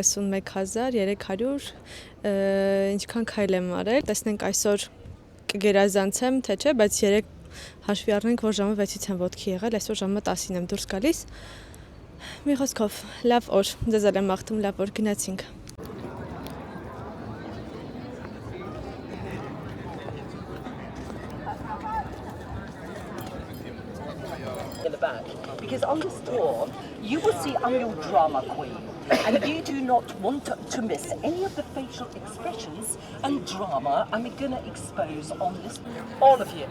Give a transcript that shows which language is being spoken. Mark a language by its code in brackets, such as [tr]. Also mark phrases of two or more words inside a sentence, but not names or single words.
[hy] 31,300, ինչքան քայլ եմ արել, տեսնենք այսօր կգերազանցեմ, թե չէ, բայց 3 հաշվի առնենք, որ ժամը 6-ից եմ ոտքի եղել, այսօր ժամը 10-ին եմ դուրս գալիս։ Մի խոսքով, լավ օր, ձեզ էլ եմ մաղթում, լավ օր, գնացինք։ [en] In the back, because on this tour you will see I'm your drama queen and you do not want to miss any of the facial expressions and drama I'm gonna expose on this, all of you.